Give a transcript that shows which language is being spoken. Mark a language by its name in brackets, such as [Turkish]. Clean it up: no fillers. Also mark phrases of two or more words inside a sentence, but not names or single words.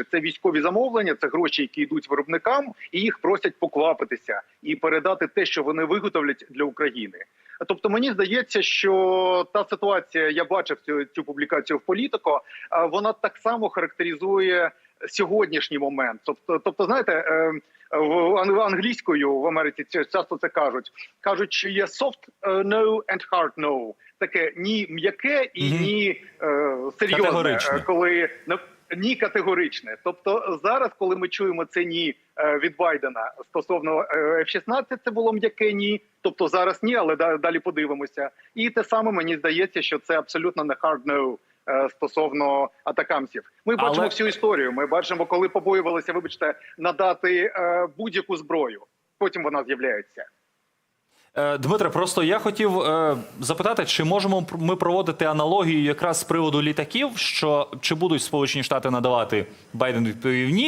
[Ukrainian] Це військові замовлення, це гроші, які йдуть виробникам, і їх просять поквапитися і передати те, що вони виготовлять для України. Тобто мені здається, що та ситуація, я бачив цю публікацію в Політико, вона так само характеризує сьогоднішній момент. Тобто, знаєте, англійською в Америці часто це кажуть, що є [English] soft no and hard no. [Ukrainian] Таке ні м'яке і ні серйозне, коли ні категоричне. Тобто зараз, коли ми чуємо це ні від Байдена стосовно F-16, це було м'яке ні. Тобто зараз ні, але далі подивимося. І те саме мені здається, що це абсолютно не [English] hard no [Ukrainian] стосовно атакамсів. Ми бачимо всю історію. Ми бачимо, коли побоювалися, надати будь-яку зброю. Потім вона з'являється. Дмитре, просто я хотів запитати, чи можемо ми проводити аналогію якраз з приводу літаків, що чи будуть Сполучені Штати надавати, Байден відповів ні.